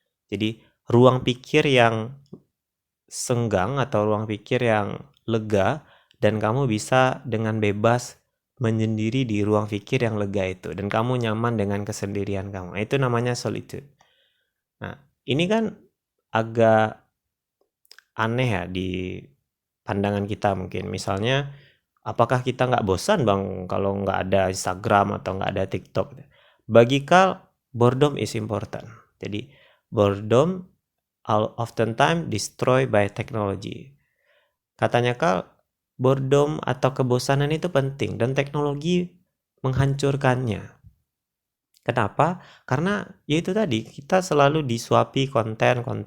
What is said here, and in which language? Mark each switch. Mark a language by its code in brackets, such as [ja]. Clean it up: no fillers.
[id] Jadi ruang pikir yang senggang atau ruang pikir yang lega, dan kamu bisa dengan bebas menyendiri di ruang pikir yang lega itu, dan kamu nyaman dengan kesendirian kamu. Itu namanya solitude. Nah, ini kan agak aneh ya di pandangan kita mungkin. Misalnya, apakah kita nggak bosan bang kalau nggak ada Instagram atau nggak ada TikTok? Bagi Cal, [en] boredom is important. [id] Jadi [en] boredom oftentimes destroyed by technology. [id] Katanya Cal, boredom atau kebosanan itu penting dan teknologi menghancurkannya. Kenapa? Karena ya itu tadi, kita selalu disuapi konten.